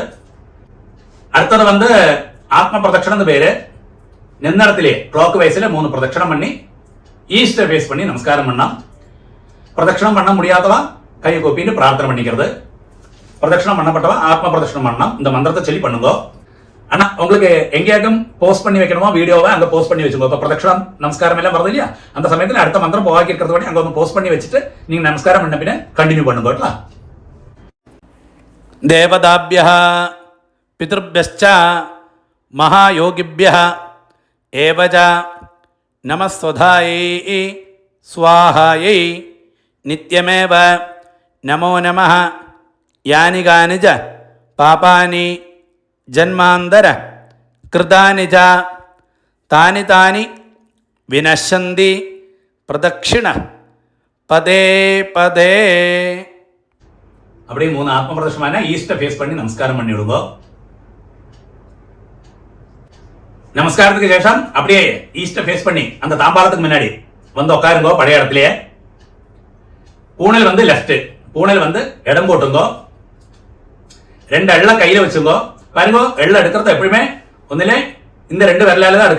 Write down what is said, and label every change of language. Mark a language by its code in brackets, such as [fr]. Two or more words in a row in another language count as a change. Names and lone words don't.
[ta] அடுத்தது வந்து ஆத்ம பிரதட்சணம் பேரு நின்னடத்திலே [en] clock wise [ta] 3 பிரதட்சணம் பண்ணி [en] east face [ta] பண்ணி நமஸ்காரம் பண்ணலாம் பிரதட்சணம் பண்ண முடியாதவா கையை கூப்பிட்டு பிரார்த்தனை பண்ணிக்கிறது பிரதட்சணம் பண்ணப்பட்டவா ஆத்ம பிரதட்சணம் பண்ணலாம் இந்த மந்திரத்தை சொல்லி பண்ணுங்க ஆனா உங்களுக்கு எங்கேயாக்கும் போஸ்ட் பண்ணி வைக்கணுமோ வீடியோவை அங்க போஸ்ட் பண்ணி வச்சுக்கோ இப்ப பிரதட்சணம் நமஸ்காரம் எல்லாம் வருது இல்லையா அந்த சமயத்துல அடுத்த மந்திரம் போவாக்கி இருக்கிறது படி அங்க வந்து போஸ்ட் பண்ணி வச்சுட்டு நீங்க நமஸ்காரம் பண்ண பின்ன கண்டினியூ பண்ணுங்க [sa] தேவதாபியः பிதృभ्यश्च महायोगिभ्यः एव च नमस्वधायै स्वाहायै नित्यमेव नमो नमः यानि कानि च पापानि जन्मान्तर कृतानि च तानि तानि विनश्यन्ति प्रदक्षिण पदे पदे [ta] அப்படியே 3 ஆத்ம பிரதட்சணமான [en] east face [ta] பண்ணி நமஸ்காரம் பண்ணி விடுங்க நமஸ்காரத்துக்கு சேஷம் அப்படியே [en] east face [ta] பண்ணி அந்த தாம்பாளத்துக்கு முன்னாடி வந்து உட்காருங்க பழைய இடத்துலயே பூணல் வந்து லெஃப்ட் பூணல் வந்து இடம் போட்டுங்க 2 எள்ள கையில வச்சுங்க பாருங்க எள்ள எடுக்கிறது எப்பவுமே ஒന്നിலே இந்த 2 விரலால தான்